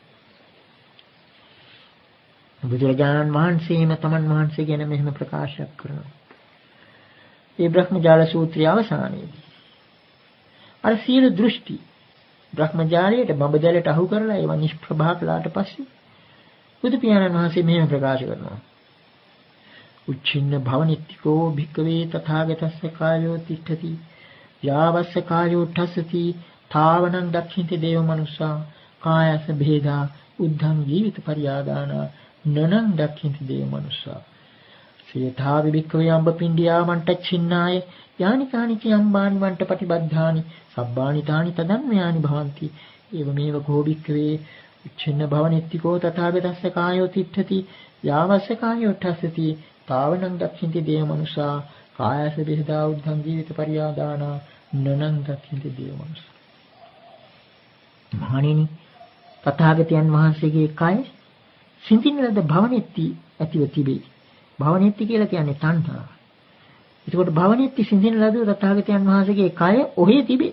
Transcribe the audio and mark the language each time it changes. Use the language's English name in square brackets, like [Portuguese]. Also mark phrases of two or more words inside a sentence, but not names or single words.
[Sinhala] බුදුරජාණන් වහන්සේම තමන් වහන්සේ ගැන මෙහෙම ප්‍රකාශයක් කරනවා. මේ බ්‍රහ්මජාල සූත්‍රයේ අවසානයේදී අර සියලු දෘෂ්ටි බ්‍රහ්මජාලයට බඹදැලට අහු කරලා ඒවා නිෂ්ප්‍රභා කළාට පස්සේ බුදු පියාණන් වහන්සේ මෙහෙම ප්‍රකාශ කරනවා. [Pali] උච්චින්න භවනිත්තිකෝ භික්ඛවේ තථාගතස්ස කායෝ තිष्ඨති යාවස්ස කායෝ ඨස්සති තාවනං දක්ඛින්ති දේව මනුස්සා කායස භේදා උද්ධං ජීවිත පරියාදාන නනං දක්ඛින්ති දේව මනුස්සා සේතා විභික්ඛවේ අම්බ පිණ්ඩියා මන්ටච්චින්නාය යානි කානිච අම්බානි වන්ට පටිබද්ධානි සබ්බානි තානි තදන්මයානි භවಂತಿ එවමෙව කෝභික්ඛවේ උච්චින්න භවනිත්තිකෝ තථාගතස්ස කායෝ තිष्ඨති යාවස්ස කායෝ ඨස්සති තාවනං දක්ඛින්ති දේව මනුස්සා කායස බෙහෙදා උද්ධං ජීවිත පරියාදාන නනං දක්ඛින්ති දේව මනුස්සා. [Sinhala] මහණෙනි, තථාගතයන් වහන්සේගේ කය සිඳින ලද භවනෙත්ති ඇතිව තිබේ. භවනෙත්ති කියලා කියන්නේ තණ්හාව. එතකොට භවනෙtti සිඳින ලදුව තථාගතයන් වහන්සේගේ කය ඔහේ තිබේ.